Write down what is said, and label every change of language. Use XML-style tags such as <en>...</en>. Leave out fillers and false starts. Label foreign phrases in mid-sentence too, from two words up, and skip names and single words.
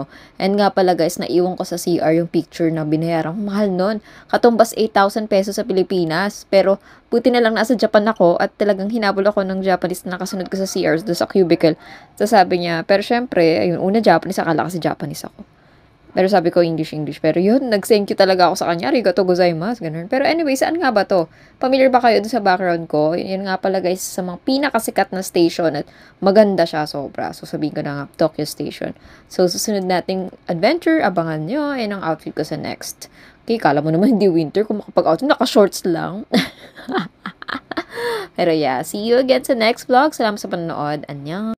<tl>And nga pala guys, naiwan ko sa CR yung picture na binayaran. Mahal nun. Katumbas 8,000 pesos sa Pilipinas. Pero, buti na lang nasa Japan ako at talagang hinabol ako ng Japanese na nakasunod ko sa CR doon sa cubicle. So, sabi niya, pero syempre, ayun, una Japanese, akala kasi Japanese ako. Pero sabi ko, English. Pero yun, nag-</tl> <en>thank you</en> <tl>talaga ako sa kanya.</tl> <ja>ありがとうございます,</ja> <tl>ganun. Pero anyway, saan nga ba to? Familiar ba kayo dun sa background ko? Yan nga pala guys, sa mga pinakasikat na station at maganda siya sobra. So sabihin ko na nga, Tokyo Station. So susunod nating adventure, abangan nyo. Yan ang outfit ko sa next. Okay, kala mo naman hindi winter kung makapag-outfit. Naka-shorts lang. Pero yeah,</tl> <en>see you again</en> <tl>sa next vlog. Salamat sa panonood. Annyeong!</tl>